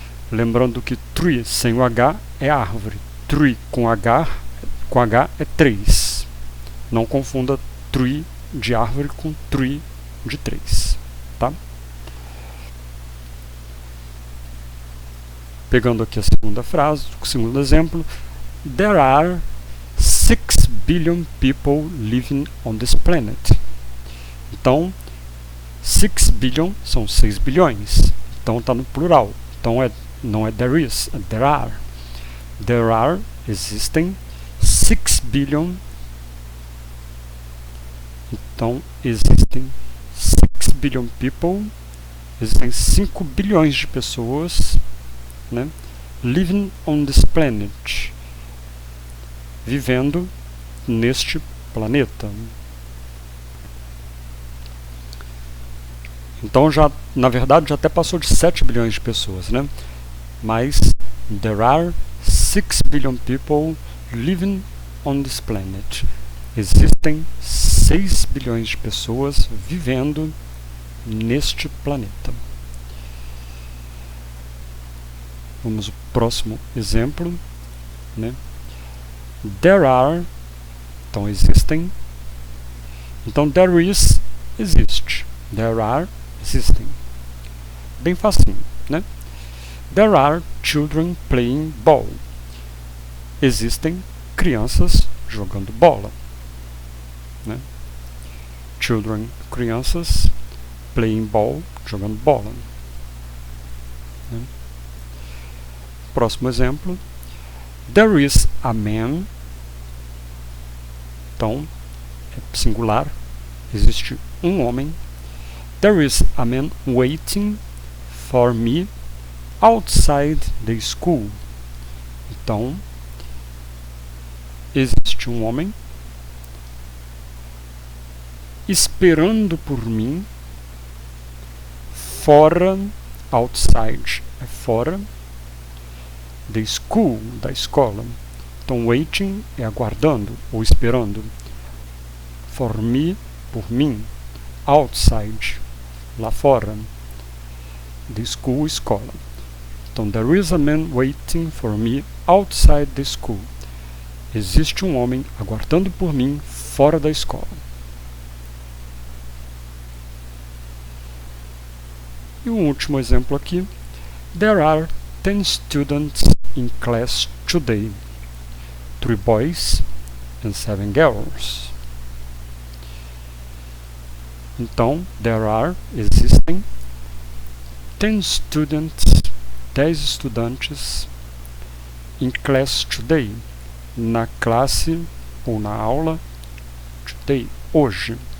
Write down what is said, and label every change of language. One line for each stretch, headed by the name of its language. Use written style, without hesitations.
Portuguese: Lembrando que tree sem o H é árvore. Tree com H é 3. Não confunda tree de árvore com tree de 3. Tá? Pegando aqui a segunda frase, o segundo exemplo.
English: There are 6 billion people living on this planet.
Portuguese: Então,
English: 6 billion
Portuguese: são 6 bilhões. Então está no plural. Então não é
English: there is,
Portuguese: é
English: there are. There are,
Portuguese: existem
English: 6 billion.
Portuguese: Então existem
English: 6 billion people.
Portuguese: Existem 5 bilhões de pessoas, né,
English: living on this planet,
Portuguese: vivendo neste planeta. Então, na verdade, já até passou de 7 bilhões de pessoas, né? Mas,
English: there are 6 billion people living on this planet.
Portuguese: Existem 6 bilhões de pessoas vivendo neste planeta. Vamos ao próximo exemplo, né?
English: There are,
Portuguese: então existem. Então,
English: there is,
Portuguese: existe.
English: There are,
Portuguese: existem. Bem facinho, né?
English: There are children playing ball.
Portuguese: Existem crianças jogando bola, né?
English: Children,
Portuguese: crianças,
English: playing ball,
Portuguese: jogando bola, né? Próximo exemplo.
English: There is a man.
Portuguese: Então, é singular. Existe um homem.
English: There is a man waiting for me outside the school.
Portuguese: Então, existe um homem esperando por mim fora,
English: outside
Portuguese: é fora,
English: the school,
Portuguese: da escola. Então,
English: waiting
Portuguese: é aguardando ou esperando.
English: For me,
Portuguese: por mim.
English: Outside,
Portuguese: lá fora.
English: The school, escola.
Portuguese: Então,
English: there is a man waiting for me outside the school.
Portuguese: Existe um homem aguardando por mim fora da escola. E um último exemplo aqui.
English: There are 10 students in class today. 3 boys and 7 girls.
Portuguese: Então,
English: there are,
Portuguese: existem
English: 10 students,
Portuguese: 10 estudantes
English: in class today,
Portuguese: na classe ou na aula
English: today,
Portuguese: hoje.